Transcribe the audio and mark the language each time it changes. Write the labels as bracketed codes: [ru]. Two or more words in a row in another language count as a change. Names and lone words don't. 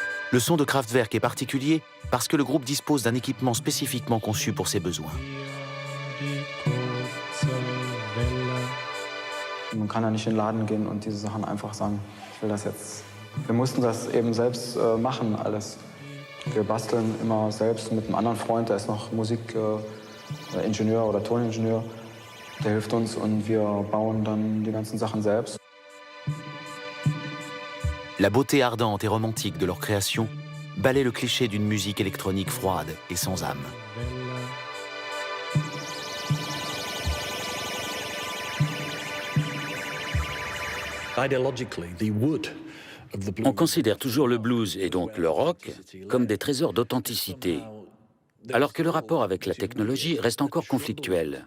[fr] Le son de Kraftwerk est particulier parce que le groupe dispose d'un équipement spécifiquement conçu pour ses besoins. [de] Man kann ja nicht in den Laden gehen und diese Sachen einfach sagen, ich will das jetzt. Wir mussten das eben selbst machen, alles. Wir basteln immer selbst mit einem anderen Freund, der ist noch Musikingenieur oder Toningenieur. Der hilft uns und wir bauen dann die ganzen Sachen selbst. [fr] La beauté ardente et romantique de leur création balaie le cliché d'une musique électronique froide et sans âme. On considère toujours le blues et donc le rock comme des trésors d'authenticité, alors que le rapport avec la technologie reste encore conflictuel.